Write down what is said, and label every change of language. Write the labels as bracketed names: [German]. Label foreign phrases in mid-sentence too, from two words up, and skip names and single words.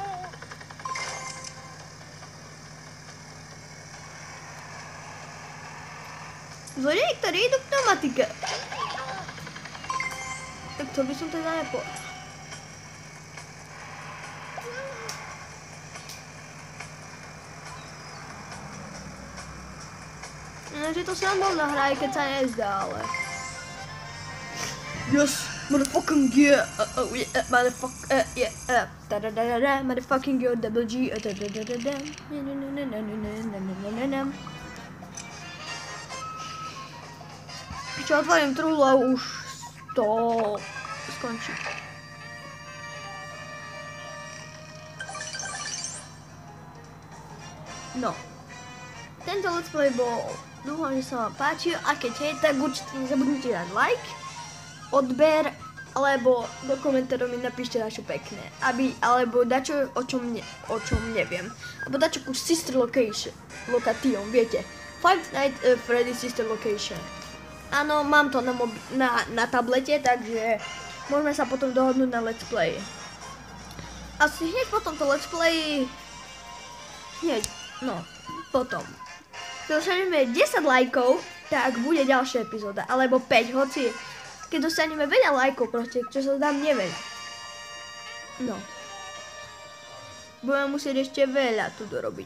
[Slovak] Zlodeji, ktorí idú k pneumatike. Tak to by som teda nepovedal. Že to srandovná hra, aj keď sa nezdá, ale... [English] Yes, motherfucking yeah, yeah, motherfucking, yeah, da-da-da-da-da, motherfucking yeah, double G, da-da-da-da-da, [Slovak] čo otvorím truhlu a už to skončí. No. Tento [English] let's play [Slovak] bol, dúfam, že sa vám páčil, a keď hej, tak určite nezabudnite dať like, odber, alebo do komentárov mi napíšte dačo pekné, alebo dačo, o čom neviem, alebo dačo ku Sister Location, viete, Five Nights at Freddy's Sister Location. Áno, mám to na tablete, takže môžeme sa potom dohodnúť na [English] let's play. [Slovak] Asi hneď po tomto [English] let's play, [Slovak] potom. Keď dostaneme 10 lajkov, tak bude ďalšia epizóda, alebo 5, hoci keď dostaneme veľa lajkov, proste, čo sa dám neveľa. No. Budeme musieť ešte veľa tu dorobiť.